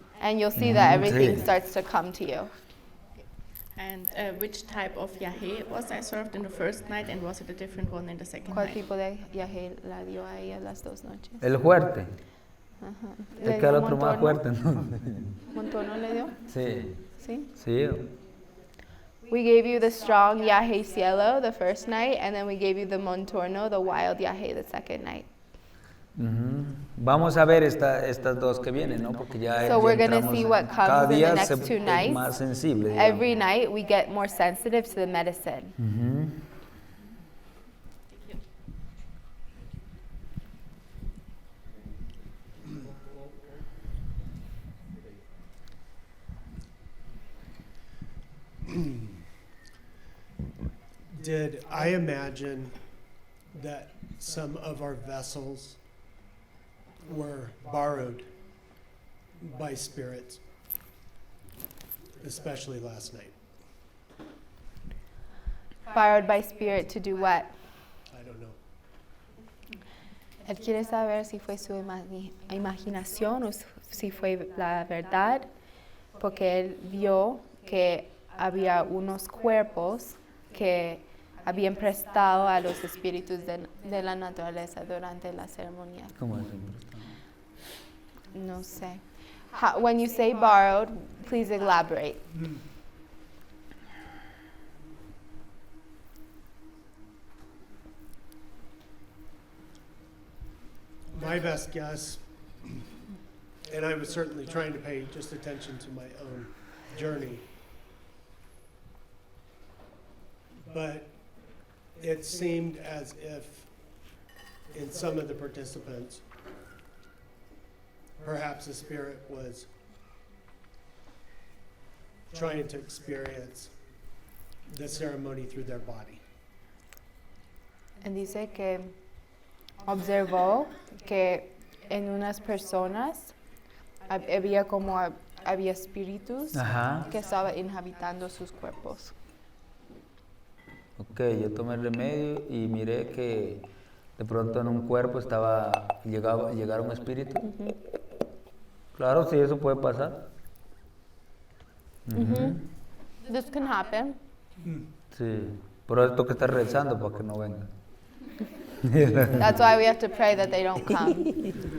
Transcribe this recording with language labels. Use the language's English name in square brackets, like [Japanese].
[English] and you'll see that everything [Spanish] sí. [English] starts to come to you. And which type of yahe was I served in the first night, and was it a different one in the second [Spanish] ¿Cuál [English] night? [Spanish] tipo de yaje la dio a ella las 2 noches? El fuerte. ¿Le Es que al dio otro más montono? fuerte, ¿no? ¿Montono le dio? Sí, Sí. sí. [English] We gave you the strong yahe cielo the first night, and then we gave you the montorno, the wild yahe, the second night. [Spanish] Vamos a ver estas dos que vienen, ¿no? Porque ya, [English] So [Spanish] ya [English] we're gonna [Spanish] entramos [English] see what [Spanish] cada [English] comes in [Spanish] día [English] the next [Spanish] es [English] 2 nights. [Spanish] más sensible. digamos. [English] Every night we get more sensitive to the medicine. Did I imagine that some of our vessels were borrowed by spirits, especially last night? Borrowed by spirit to do what? I don't know. [Spanish] Él quiere saber si fue su imaginación o si fue la verdad, porque él vio que había unos cuerpos que habían prestado a los espíritus de la naturaleza durante la ceremonia. ¿Cómo es? No sé. [English] When you say borrowed, please elaborate. My best guess, and I was certainly trying to pay just attention to my own journey, but it seemed as if in some of the participants, perhaps the spirit was trying to experience the ceremony through their body. [Spanish] Él dice que observó que en unas personas había espíritus Ajá. que estaban inhabitando sus cuerpos. Ok, yo tomé el remedio y miré que de pronto en un cuerpo llegara un espíritu. Claro, sí, eso puede pasar. [English] This can happen. [Spanish] Sí, pero esto que está rezando para que no venga. [English] That's why we have to pray that they don't come.